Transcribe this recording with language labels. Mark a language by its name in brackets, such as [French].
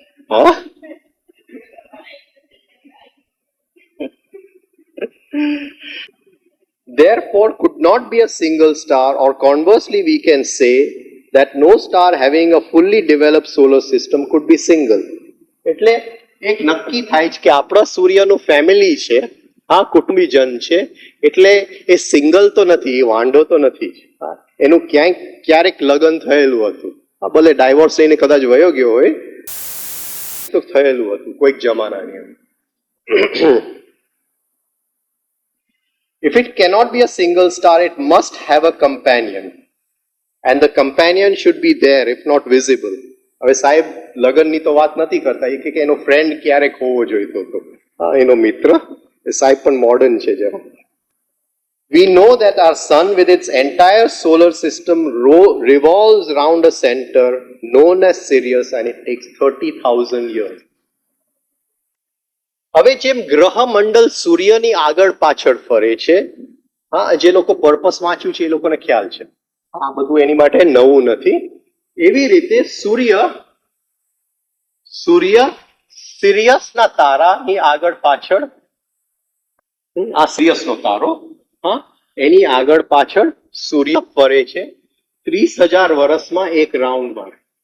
[English] હા, therefore could not be a single star, or conversely we can say that no star having a fully developed solar system could be single. [Gujarati] એટલે એક નક્કી થાય છે કે આપણા સૂર્યનું ફેમિલી છે, હા, કુટુંબીજન છે, એટલે એ સિંગલ તો નથી, એ વાંઢો તો નથી. એનું ક્યારેક લગ્ન થયેલું હતું, ભલે ડાયવોર્સ થઈને કદાચ વયો ગયો હોય તો થયેલું હતું કોઈક જમાનાની અંદર. [English] If it cannot be a single star, it must have a companion, and the companion should be there, if not visible. [Gujarati] હવે સાહેબ લગ્નની તો વાત નથી કરતા, એ કે એનો ફ્રેન્ડ ક્યારેક હોવો જોઈતો હતો, એનો મિત્ર. સાહેબ પણ મોડર્ન છે જરા. [English] We know that our sun with its entire solar system revolves round a center known as Sirius, and it takes 30,000 years. [Gujarati] હવે જેમ ગ્રહ મંડળ સૂર્યની આગળ પાછળ ફરે છે, હા, જે લોકો પર્પસ વાંચ્યું છે એ લોકોને ખ્યાલ છે, આ બધું એની માટે નવું નથી. એવી રીતે સૂર્ય સિરિયસના તારાની આગળ પાછળ, આ સિરિયસનો તારો, હા, એની આગળ પાછળ સૂર્ય ફરે છે 30,000 વર્ષમાં એક રાઉન્ડ મારે.